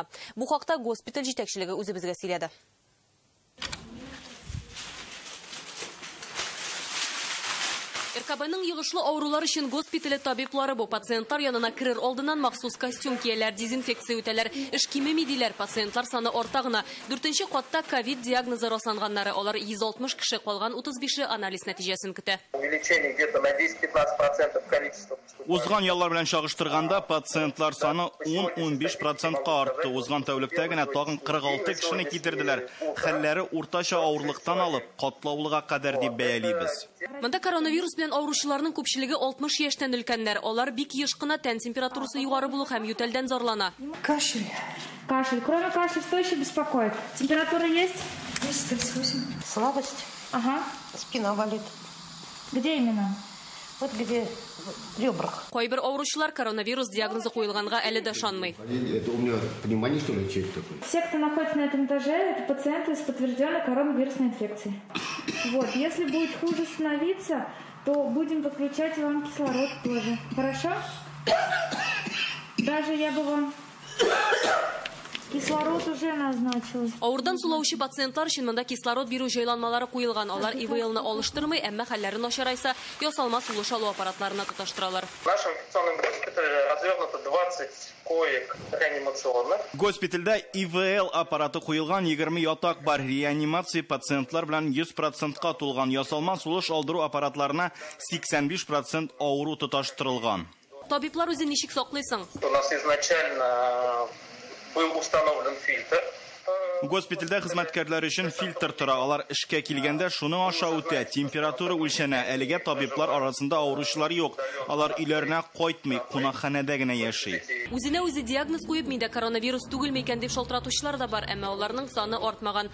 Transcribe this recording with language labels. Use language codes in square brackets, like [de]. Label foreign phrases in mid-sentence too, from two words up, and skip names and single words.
[tt] Бу хакта госпиталь җитәкчелеге үзебезгә сөйләде. РКБның йогышлы авырулар өчен госпитале табиблары бу пациентлар янына керер алдыннан махсус костюм кияләр, дезинфекция үтәләр, эш кимеми диләр. Пациентлар саны артагына. 4нче катта ковид диагнозы расланганнары, алар 160 кеше, калган 35-е анализ нәтиҗәсен көтә. [ru] Увеличение где-то на 10-15% количества. [tt] Узган яллар белән чагыштырганда пациентлар саны 10-15%-ка артты. Узган тәүлектә генә тагын 46 кешене китерделәр. Хәлләре уртача авырлыктан алып, катлаулыга кадәр дип бәялибез. Монда коронавирус белән авыручыларның күпчелеге 60 яшьтән өлкәннәр. Алар бик еш кына тән температурасы югары булу һәм ютәлдән зарлана. [ru] Кашель. Кроме кашля, что еще беспокоит? Температура есть? 38. Слабость. Ага. Спина болит. Где именно? Вот где в ребрах. [tt] Кайбер авыручылар коронавирус диагнозы куелганга әле дә шанмый. [ru] Это у меня пневмония, что ли, чек такой? Все, кто находится на этом этаже, это пациенты с подтвержденной коронавирусной инфекцией. Вот, если будет хуже становиться, то будем подключать вам кислород тоже. Хорошо? Даже я бы вам кислород уже назначил. [tt] Авырдан сулаучы пациентлар өчен монда кислород бирү җайланмалары куелган. Алар ИВЛны алыштырмый, әмма хәлләре начарайса, ясалма сулыш алу аппаратларына тоташтыралар. [ru] В нашем инфекционном госпитале развернуто 20 коек реанимационных. [tt] Госпитальдә ИВЛ аппараты куелган 20 ятак бар. Реанимация пациентлар белән 100%-ка тулган. Ясалма сулыш алдыру аппаратларына 85% авыру тоташтырылган. Табиблар үзен ничек саклыйсың? [ru] У нас изначально был установлен фильтр. [tt] Госпитальдә хезмәткәрләр өчен фильтр тора. Алар эшкә килгәндә шуның аша үтә, температура үлчәнә. Әлегә табиблар арасында авыручылар юк. Алар өйләренә кайтмый, кунакханәдә генә яши. Үзенә үзе диагноз куеп, миндә коронавирус түгелме икән дип шалтыратучылар да бар, әмма аларның саны артмаган.